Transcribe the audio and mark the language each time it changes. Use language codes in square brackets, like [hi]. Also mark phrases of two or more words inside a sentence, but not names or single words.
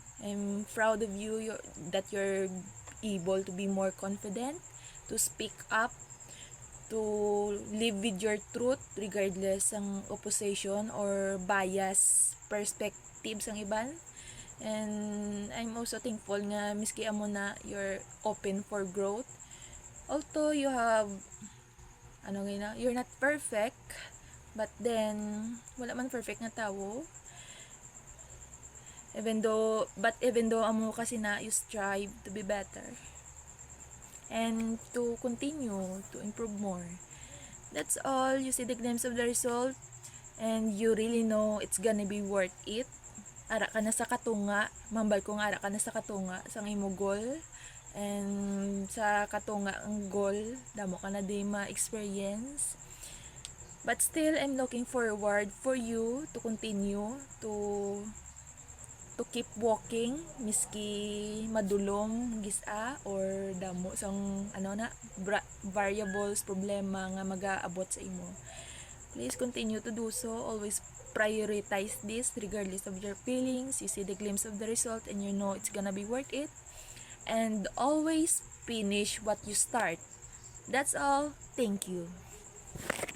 [en] I'm proud of you that you're able to be more confident, to speak up, to live with your truth regardless ang opposition or bias perspectives [hil] ang iban. [en] And I'm also thankful [hil] nga miski amo na [en] you're open for growth. Although you have you're not perfect, but then [hil] wala man perfect nga tawo. [en] Even though [hil] amo kasi na [en] you strive to be better and to continue to improve more. That's all. You see the glimpse of the result and you really know it's gonna be worth it. [hil] Ara ka na sa katunga, mambal ko nga ara ka na sa katunga sa imo goal. And sa katunga ang goal, damo ka na di ma-experience. [en] But still, I'm looking forward for you to continue to keep walking [hil] miski madulong gisa or damo sang variables, problema nga mag-aabot sa imo. [en] Please continue to do so. Always prioritize this regardless of your feelings. You see the glimpse of the result and you know it's gonna be worth it. And always finish what you start. That's all. Thank you.